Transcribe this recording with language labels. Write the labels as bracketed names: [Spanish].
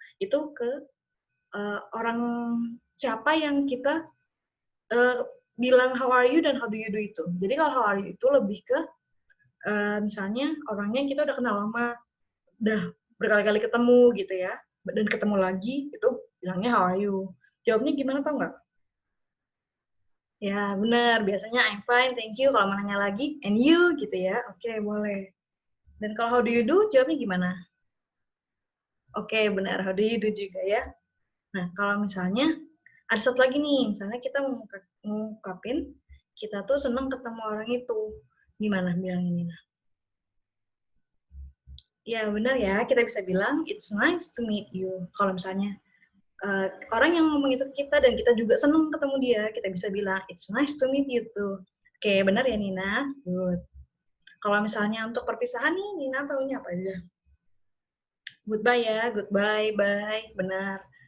[Indonesian] Itu ke orang siapa yang kita bilang [English] how are you [Indonesian] dan [English] how do you do [Indonesian] itu. Jadi kalau [English] how are you [Indonesian] itu lebih ke misalnya orangnya kita udah kenal lama, udah berkali-kali ketemu gitu ya, dan ketemu lagi itu bilangnya how are you. Jawabnya gimana tau nggak? Ya benar, biasanya [English] I'm fine, thank you. [Indonesian] Kalau mau nanya lagi, [English] and you [Indonesian] gitu ya, oke boleh. Dan kalau [English] how do you do, [Indonesian] jawabnya gimana? Oke benar, [English] how do you do [Indonesian] juga ya. Nah kalau misalnya ada satu lagi nih, misalnya kita mengungkapin kita tuh senang ketemu orang itu, gimana bilangnya? Ya benar ya, kita bisa bilang [English] it's nice to meet you. [Indonesian] Kalau misalnya orang yang ngomong itu kita dan kita juga senang ketemu dia, kita bisa bilang [English] it's nice to meet you too. [Indonesian] Oke, benar ya Nina? [English] Good. [Indonesian] Kalau misalnya untuk perpisahan nih, Nina tahunya apa aja? [English] Goodbye [Indonesian] ya, [English] goodbye, bye, [Indonesian] benar.